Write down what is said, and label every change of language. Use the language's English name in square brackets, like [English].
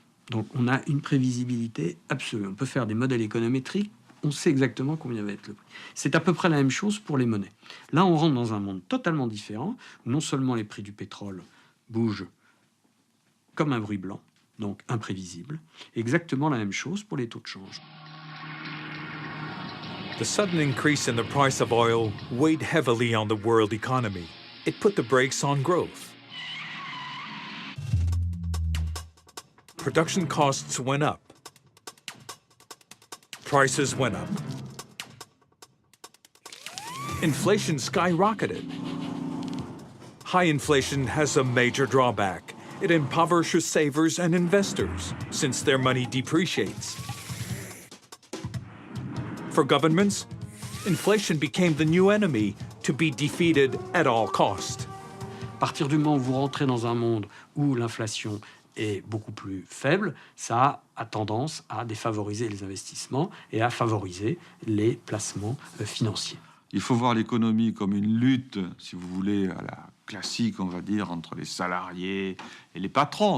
[French] Donc on a une prévisibilité absolue. On peut faire des modèles économétriques, on sait exactement combien va être le prix. C'est à peu près la même chose pour les monnaies. Là, on rentre dans un monde totalement différent, où non seulement les prix du pétrole bougent comme un bruit blanc, donc imprévisible, exactement la même chose pour les taux de change. [English] The sudden increase in the price of oil weighed heavily on the world economy. It put the brakes on growth. Production costs went up. Prices went up. Inflation skyrocketed. High inflation has a major drawback. It impoverishes savers and investors, since their money depreciates. For governments, inflation became the new enemy to be defeated at all cost. [French] À partir du moment où vous rentrez dans un monde où l'inflation est beaucoup plus faible, ça a tendance à défavoriser les investissements et à favoriser les placements financiers. Il faut voir l'économie comme une lutte, si vous voulez, à la classique, on va dire, entre les salariés et les patrons.